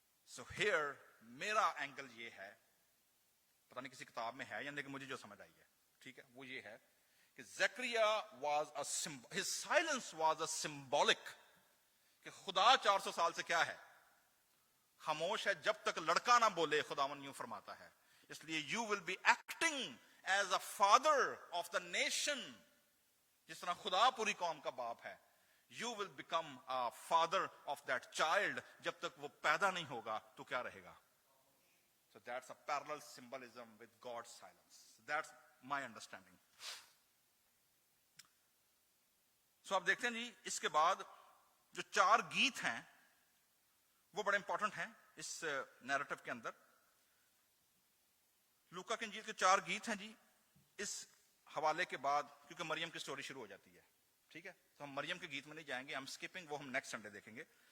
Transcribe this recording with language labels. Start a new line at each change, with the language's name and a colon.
Urdu: So here میرا angle یہ ہے, پتہ نہیں کسی کتاب میں ہے یا, لیکن مجھے جو سمجھ آئی ہے, ٹھیک ہے, وہ یہ ہے کہ زکریا
English: was a symbol, his silence was a symbolic,
Urdu: کہ خدا 400 سال سے کیا ہے, خاموش ہے, جب تک لڑکا نہ بولے خداوند یوں فرماتا ہے. اس لیے
English: you will be acting as a father of the nation,
Urdu: جس طرح خدا پوری قوم کا باپ ہے,
English: you will become a father of that child,
Urdu: جب تک وہ پیدا نہیں ہوگا تو کیا رہے گا.
English: So that's a parallel symbolism with God's silence. That's my understanding.
Urdu: So آپ دیکھتے ہیں جی اس کے بعد جو 4 گیت ہیں وہ بڑے امپورٹنٹ ہیں اس نیریٹو کے اندر. لوکا کی انجیل کے 4 گیت ہیں جی اس حوالے کے بعد, کیونکہ مریم کی سٹوری شروع ہو جاتی ہے, ٹھیک ہے, تو ہم مریم کے گیت میں نہیں جائیں گے, ہم سکپنگ, وہ ہم نیکسٹ سنڈے دیکھیں گے.